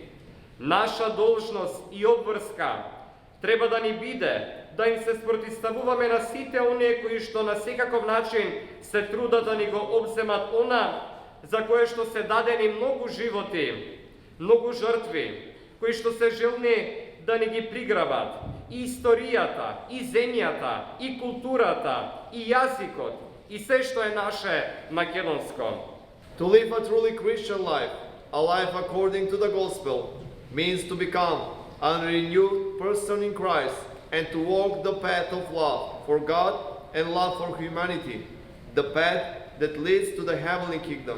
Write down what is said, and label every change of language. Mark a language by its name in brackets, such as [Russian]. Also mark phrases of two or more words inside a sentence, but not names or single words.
[Macedonian] Наша должност и обврска треба да ни биде да им се спротивставуваме на сите оние кои што на секаков начин се трудат да ни го обземат она за кое што се дадени многу животи, многу жртви, кои што се желни да не ги приграбат и историјата, и земјата, и културата, и јазикот, и се што е наше македонско. [English] To live a truly Christian life, a life according to the gospel, means to become a renewed person in Christ and to walk the path of love for God and love for humanity, the path that leads to the heavenly kingdom.